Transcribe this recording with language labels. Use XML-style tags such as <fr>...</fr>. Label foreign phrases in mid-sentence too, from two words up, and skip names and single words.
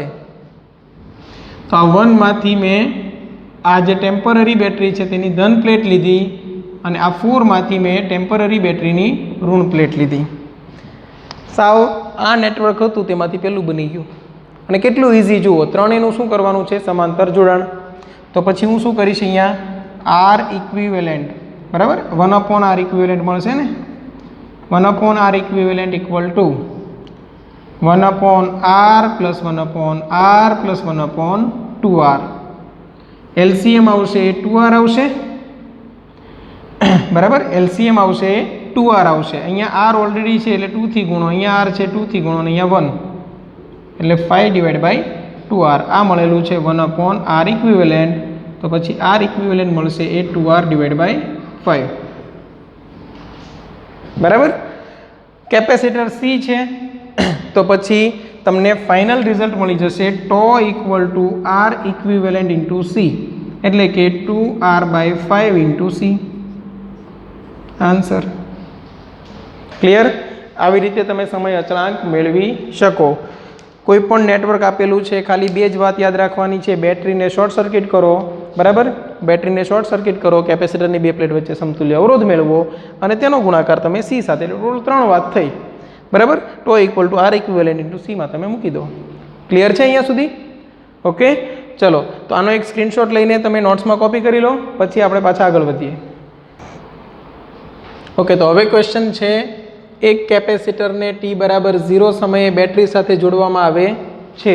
<gu>તો આ 1 માંથી મેં આ જે ટેમ્પરરી બેટરી છે તેની ધન પ્લેટ લીધી અને આ 4 માંથી મેં ટેમ્પરરી બેટરીની ઋણ પ્લેટ લીધી. સાવ આ નેટવર્ક હતું તેમાંથી પેલું બની ગયું. અને કેટલું ઇઝી જુઓ, ત્રણેયનું શું કરવાનું છે? સમાંતર જોડાણ. તો પછી હું શું કરીશ? અહીંયા R ઇક્વિવેલન્ટ, બરાબર, 1/R ઇક્વિવેલન્ટ મળશે ને.</gu> <en>1/R equivalent equal to 1/R plus 1/R plus 1/2R.</en> <gu>LCM આવશે 2R આવશે, બરાબર. LCM આવશે 2R આવશે. અહીંયા R ઓલરેડી છે એટલે 2 થી ગુણો, અહીંયા R છે 2 થી ગુણો અને અહીંયા 1 એટલે 5/2R. આ મળેલું છે</gu> <en>1/R equivalent,</en> <gu>તો પછી</gu> <en>R equivalent</en> <gu>મળશે એ 2R/5, બરાબર. કેપેસિટર C છે, તો પછી તમને</gu> <en>final result</en> <gu>મળી જશે</gu> <en>τ = R equivalent into C,</en> <gu>એટલે કે</gu> <en>2R/5 into C. answer clear.</en> <gu>આવી રીતે તમે સમય અચળાંક મેળવી શકો. કોઈ પણ નેટવર્ક આપેલું છે, ખાલી બે જ વાત યાદ રાખવાની છે, બેટરીને</gu> <en>short circuit</en> <gu>કરો, બરાબર. બેટરીને</gu> <en>short circuit</en> <gu>કરો, કેપેસિટરની બે પ્લેટ વચ્ચે સમતુલ્ય અવરોધ મેળવો અને તેનો ગુણાકાર તમે C સાથે, ટોટલ 3 વાત થઈ, બરાબર.</gu> <en>τ = R equivalent into C</en> <gu>માં તમે મૂકી દો. ક્લિયર છે અહીંયા સુધી? ઓકે, ચલો. તો આનો એક સ્ક્રીનશોટ લઈને તમે નોટ્સમાં કોપી કરી લો, પછી આપણે પાછા આગળ વધીએ. ઓકે, તો હવે ક્વેશ્ચન છે, એક કેપેસિટરને t = 0 સમયે બેટરી સાથે જોડવામાં આવે છે.</gu>